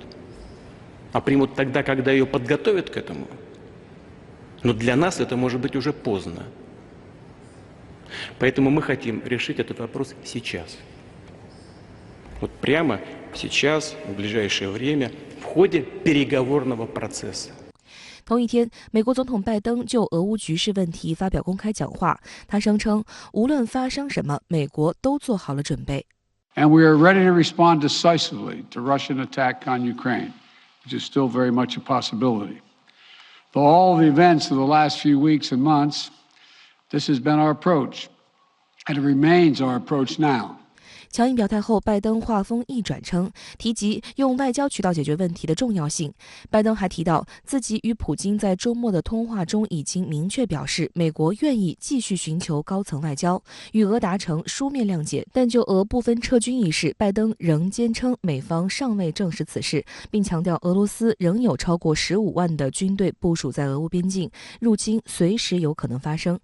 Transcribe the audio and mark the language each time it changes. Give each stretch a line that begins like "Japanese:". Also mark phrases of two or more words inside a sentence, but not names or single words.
Russian: А примут тогда, когда ее подготовят к этому. Но для нас это может быть уже поздно. Поэтому мы хотим решить этот вопрос сейчас. Вот прямо сейчас, в ближайшее время, в ходе переговорного процесса.
Chinese: 同一天，美国总统拜登就俄乌局势问题发表公开讲话，他声称，无论发生什么，美国都做好了准备。
English: And we are ready to respond decisively to Russian attack on Ukraine, which is still very much a possibility. For all the events of the last few weeks and months, this has been our approach, and it remains our approach now.
Chinese: 强硬表态后，拜登话锋一转称，提及用外交渠道解决问题的重要性。拜登还提到，自己与普京在周末的通话中已经明确表示，美国愿意继续寻求高层外交，与俄达成书面谅解。但就俄部分撤军一事，拜登仍坚称美方尚未证实此事，并强调俄罗斯仍有超过15万的军队部署在俄乌边境，入侵随时有可能发生。